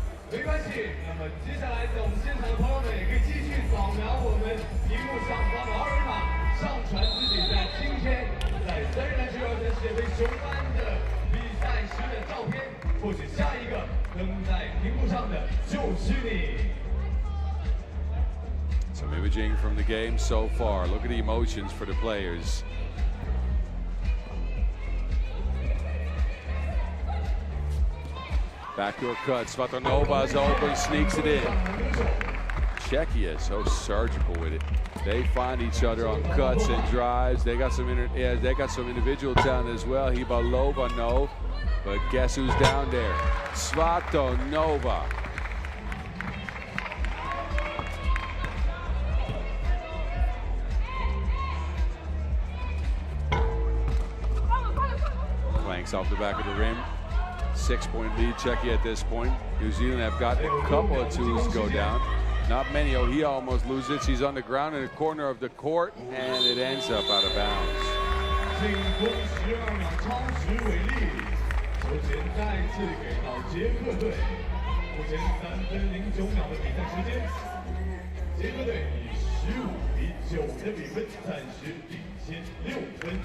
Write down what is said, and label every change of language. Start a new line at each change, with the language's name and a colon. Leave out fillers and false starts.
Chinese: 没关系，那么接下来我们现场的朋友们也可以继续扫描我们屏幕上方的二维码，上传自己在今天在3人篮球员世界杯雄安的比赛时的照片，或者下一个登在屏幕上的就是你。
English: Some imaging from the game so far. Look at the emotions for the players. Backdoor cut. Svatonova is open, sneaks it in. Czechia is so surgical with it. They find each other on cuts and drives. They got some individual talent as well. Ivalova, no, but guess who's down there? Svatonova. Clanks off the back of the rim. 6-point lead, Czechia at this point. New Zealand have gotten a couple of twos go down. Not many. Oh, he almost loses it. She's on the ground in the corner of the court, and it ends up out of bounds.
Chinese: 进攻12秒超时为例，球权再次给到捷克队。目前3分09秒的比赛时间，捷克队以15比9的比分暂时领先6分。